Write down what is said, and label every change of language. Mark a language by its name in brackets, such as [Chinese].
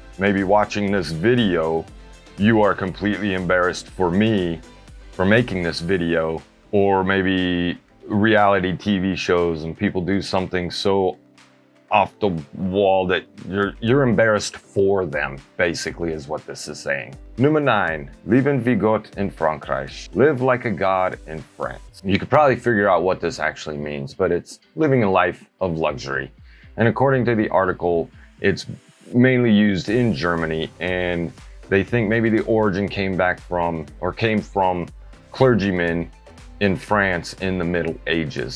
[English] Maybe watching this video, you are completely embarrassed for me for making this video, or maybe reality TV shows and people do something so off the wall that you're embarrassed for them, basically is what this is saying. [German] Nummer 9, Leben wie Gott in Frankreich. [English] Live like a god in France. You could probably figure out what this actually means, but it's living a life of luxury. And according to the article, it's mainly used in Germany, and they think maybe the origin came from clergymen in France in the Middle Ages.